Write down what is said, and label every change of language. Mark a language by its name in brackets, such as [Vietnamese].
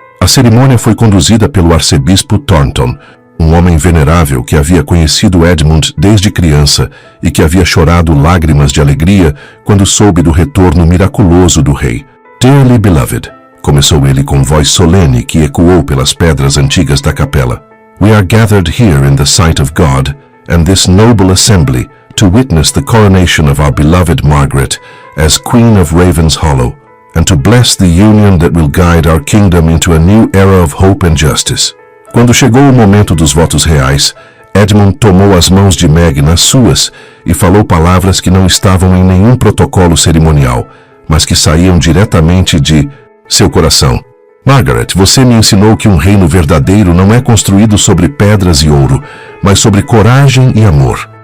[Portuguese] A cerimônia foi conduzida pelo arcebispo Thornton, um homem venerável que havia conhecido Edmund desde criança e que havia chorado lágrimas de alegria quando soube do retorno miraculoso do rei. [English] Dearly beloved, [Portuguese] começou ele com voz solene que ecoou pelas pedras antigas da capela. [English] We are gathered here in the sight of God and this noble assembly to witness the coronation of our beloved Margaret as Queen of Ravenshollow and to bless the union that will guide our kingdom into a new era of hope and justice. [Portuguese] Quando chegou o momento dos votos reais, Edmund tomou as mãos de Meg nas suas e falou palavras que não estavam em nenhum protocolo cerimonial, mas que saíam diretamente de seu coração. Margaret, você me ensinou que um reino verdadeiro não é construído sobre pedras e ouro, mas sobre coragem e amor.